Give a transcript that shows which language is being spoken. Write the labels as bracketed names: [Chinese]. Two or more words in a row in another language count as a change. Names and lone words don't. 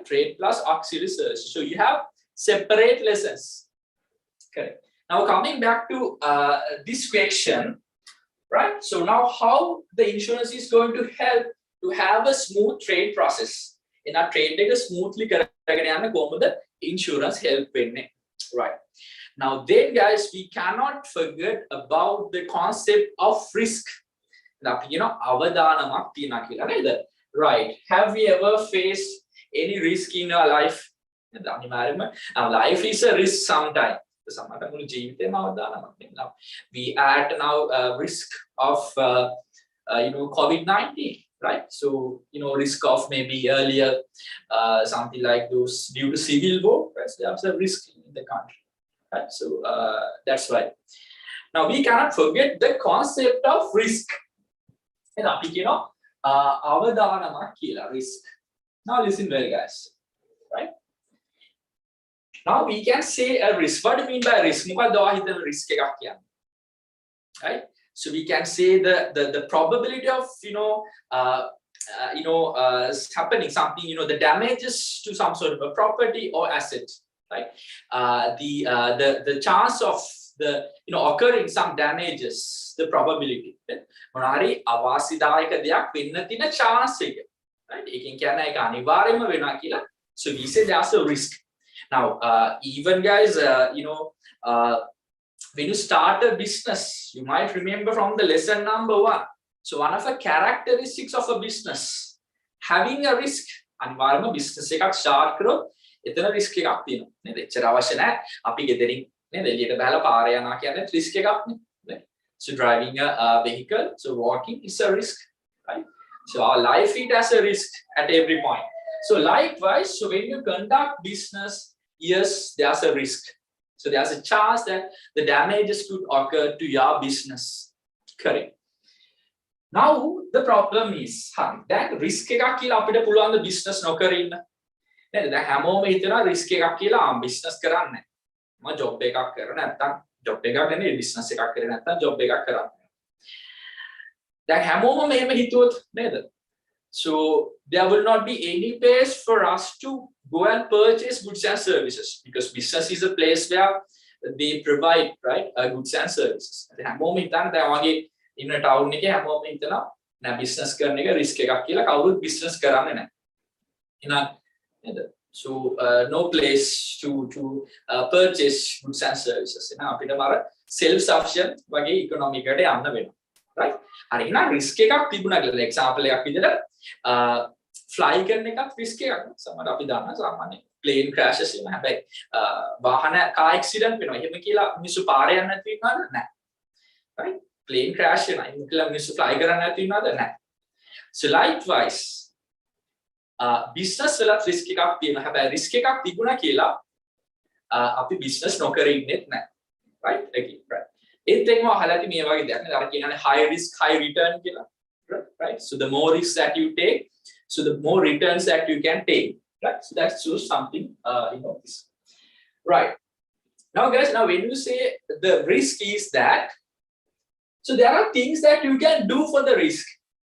[English] Trade plus auxiliary service. So you have separate lessons. Correct. Now coming back to this question, right? So now how the insurance is going to help to have a smooth trade process. In our trade [Sinhala] එක smoothly කරගෙන යන්න කොහොමද [English] insurance help [Sinhala] වෙන්නේ? Right. [English] Now then guys, we cannot forget about the concept of risk. [Sinhala] අපි කියන අවදානමක් තියනවා කියලා නේද? [English] Right. Have we ever faced any risk in our life? Now life is a risk sometimes. We add now risk of COVID-19, right? So risk of maybe earlier something like those due to civil war, right? So there's a risk in the country, right? So that's why. Now we cannot forget the concept of risk. [Sinhala] අවදානමක් කියලා risk. [English] Now listen well, guys, right? Now we can say a risk. What do you mean by risk? [Sinhala] මොකක්ද ඔයා හිතන risk එකක් කියන්නේ? [English] Right? So we can say the probability of happening something, the damages to some sort of a property or asset, right? The chance of the occurring some damages, the probability. [Sinhala] මොනාරි අවාසිදායක දෙයක් වෙන්න තියෙන chance එක. Right? එකෙන් කියන්නේ ඒක අනිවාර්යයෙන්ම වෙනවා කියලා. [English] So we say there's a risk. Now, even guys, when you start a business, you might remember from the lesson number 1. So one of the characteristics of a business, having a risk. [Sinhala] අනිවාර්යයෙන්ම business එකක් start කරොත් එතන risk එකක් තියෙනවා. නේද? එච්චර අවශ්‍ය නැහැ. අපි ගෙදරින් නේද එළියට බහලා පාරේ යනවා කියන්නේ risk එකක් නේ. [English] So driving a vehicle, so walking is a risk, right? So our life it has a risk at every point. So likewise, so when you conduct business, yes, there's a risk. So there's a chance that the damages could occur to your business. Correct. Now the problem is, that [Sinhala] risk එකක් කියලා අපිට පුළුවන් ද business නොකර ඉන්න. නේද? දැන් හැමෝම හිතනවා risk එකක් කියලා business කරන්නේ. මම job එකක් කරලා නැත්තම් job එකක් නෙමෙයි business එකක් කරේ නැත්තම් job එකක් කරන්නේ. දැන් හැමෝම මෙහෙම හිතුවොත් නේද? [English] So there will not be any place for us to go and purchase goods and services, because business is a place where they provide, right, goods and services. [Sinhala] හැමෝම හිතන්නේ දැන් වගේ ඉන්න town එකේ හැමෝම හිතනවා නෑ business කරන එක risk එකක් කියලා, කවුරුත් business කරන්නේ නැහැ. එහෙනම් නේද? [English] So no place to purchase goods and services. [Sinhala] එහෙනම් අපිට මාර [English] self sufficient [Sinhala] වගේ economy එකට යන්න වෙනවා. Right? හරි එහෙනම් risk එකක් තිබුණා කියලා example එකක් විදිහට fly කරන එකත් risk එකක්. සමහර අපි දන්නා සාමාන්‍ය [English] plane crashes [Sinhala] වෙනවා. හැබැයි වාහන [English] car accident [Sinhala] වෙනවා. එහෙම කියලා මිනිස්සු පාරේ යන්න නැති වෙනවද? නැහැ. Right? [English] Plane crash [Sinhala] වෙනවා. එහෙම කියලා මිනිස්සු fly කරන්න නැති වෙනවද? නැහැ. So likewise business වලත් risk එකක් තියෙනවා. හැබැයි risk එකක් තිබුණා කියලා අපි business නොකර ඉන්නෙත් නැහැ. [English] Right? Again, right. [Sinhala] ඒත් එක්කම අහලා ඇති මේ වගේ දෙයක් නේද? අර කියන්නේ [English] high risk high return [Sinhala] කියලා. [English] Right? So the more risks that you take, so the more returns that you can take. Right? So that's just something this. Right. Now guys, when you say the risk is that, so there are things that you can do for the risk.